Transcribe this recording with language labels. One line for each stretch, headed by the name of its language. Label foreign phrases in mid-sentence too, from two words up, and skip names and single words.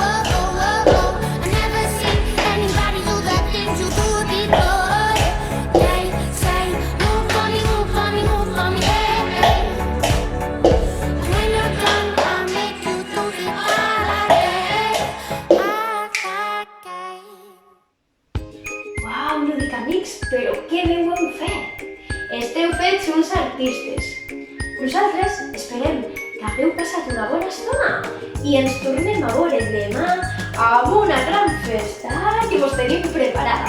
English: I never seen anybody do the things you do before. They say, move for me, move for me, move for me, And when you're done, I'll make you do it all again.
Catalan: Uau, Ludicamics, però que bé ho heu fet! Esteu fets uns artistes. Nosaltres esperem que hagueu passat una bona estona i ens tornem a veure demà amb una gran festa que vos tenim preparada.